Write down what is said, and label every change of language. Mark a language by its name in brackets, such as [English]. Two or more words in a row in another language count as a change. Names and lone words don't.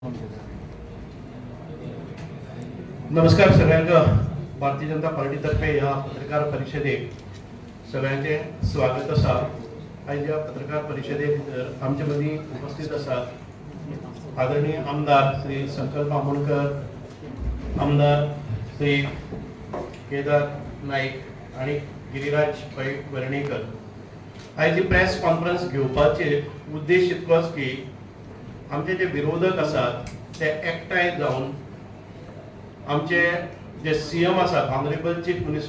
[Marathi] नमस्कार सगळ्यांना. [Konkani] भारतीय जनता पार्टीतर्फे ह्या पत्रकार परिषदेक सगळ्यांचे स्वागत असा. आज या पत्रकार परिषदेक आमचे मदीं उपस्थित आसात आदरणीय आमदार श्री संकल्प आमोणकर, आमदार श्री केदार नाईक आणि गिरीराज पै वर्णेकर. आज ही [English] press conference [Konkani] घेवपाचे उद्देश इतकोच की आमचे जे विरोधक आसात ते एकठांय जावन आमचे जे सीएम आसात [English] honorable chief minister